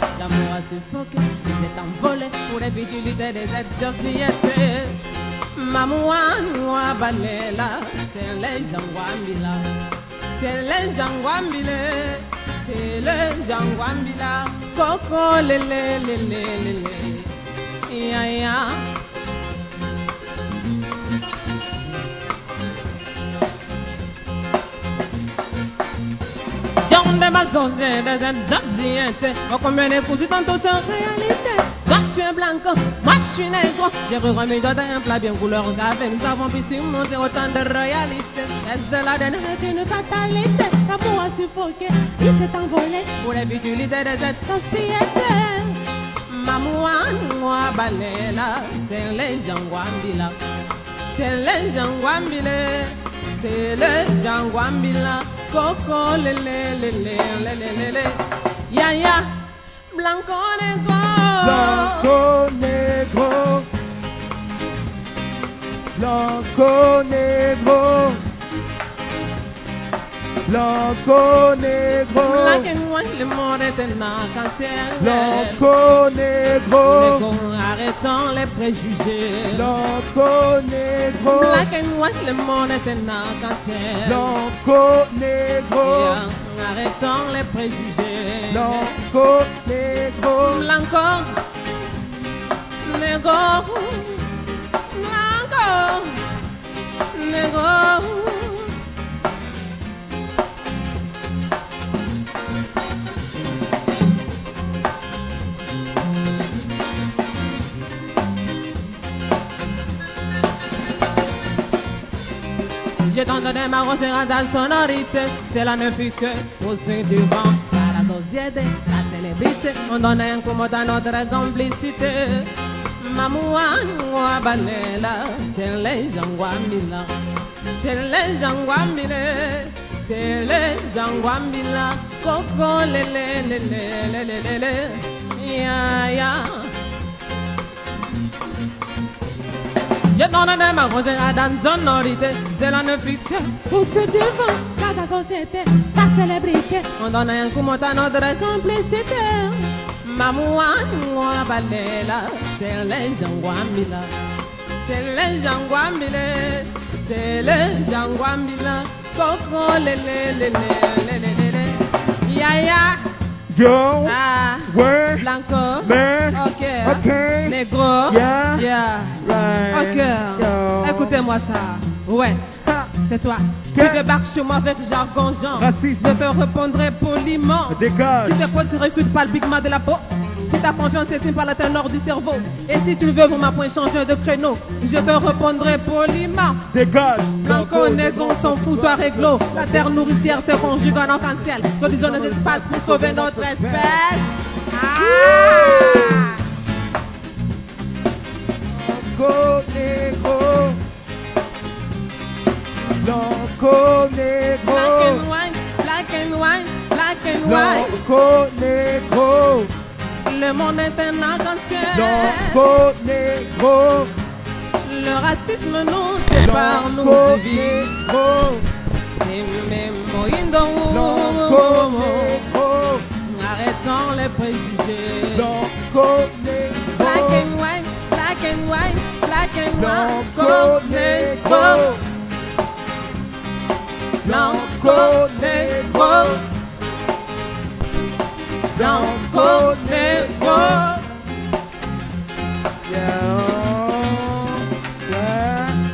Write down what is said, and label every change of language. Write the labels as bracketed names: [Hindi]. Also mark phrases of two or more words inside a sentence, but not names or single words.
[French] L'amour a suffoqué, il s'est envolé pour les futilités des sociétés. Mamoua balela, c'est les jangwambila, c'est les jangwambile. C'est le jangwambila, coco lele lele lele, ya ya. J'en ai ma société des sociétés, oh combien de coups dans toute réalité. Toi tu es blanc, moi je suis nègre. J'ai remis un plat bien couleur café. Nous avons pu surmonter autant de réalité. Et cela donne une fatalité. L'amour a suffoqué, il s'est envolé pour les futilités de cette société. Mamoua balela, c'est les jangwambila, c'est les jangwambile, c'est les jangwambila, coco lele lele lele lele, ya ya, [Spanish] blanco negro, blanco negro, blanco negro. Blanco negro, [English] black and white, [French] le monde est un arc-en-ciel. [Spanish] blanco negro, [French] arrêtons les préjugés. [Spanish] blanco negro, [English] Black and white, [French] le monde est un arc-en-ciel. [Spanish] blanco negro, [French] arrêtons les préjugés. [Spanish] blanco negro, Blanco, negro, blanco, negro. [French] J'ai entendu ma rosera sonorité. Cela ne fut que au sein du vent. À la société, la célébrité, on donne un coup à notre complicité. Mamoua balela, c'est les jangwambila, c'est les jangwambile, c'est les jangwambila, coco lele lele lele lele, ya ya. Je donne ma rosera dans sonorité. Cela ne fut que pour ce Dieu vent. La société, la célébrité, on donne un coup à notre complicité. Mamoua balela, c'est les jangwambila, c'est les jangwambile, c'est les jangwambila, coco lele lele lele lele, ya ya. yo, Ah, where, blanco, man, ok, okay, négro, yeah, yeah, right, ok, yo. écoutez-moi ça, ouais, Ha, c'est toi, Que- tu débarques sur moi avec jargon genre, Raciste. je te répondrai poliment, dégage, si tes potes ne réfutent pas le pigment de la peau, si ta confiance estime par la teneur du cerveau, et si tu veux vraiment point changer de créneau, je te répondrai poliment. dégage, [Spanish] Blanco, négro, [French] on s'en fout, soit réglo. La terre nourricière se conjugue en arc-en-ciel. Solution de l'espace pour sauver notre espèce. Ah! [Spanish] blanco negro, blanco negro, [English] Black and white, black and white, black and white. [Spanish] blanco negro, [French] Le monde est un arc-en-ciel. [Spanish] blanco negro, [French] Le racisme nous sépare, nous [Spanish] blanco [French] divise. [Spanish] negro, blanco negro, [French] Arrêtons les préjugés. [Spanish] blanco [English] Black [Spanish] negro, [English] and white, black and white, black and white. [Spanish] blanco negro, blanco negro, blanco negro. Yeah, yeah.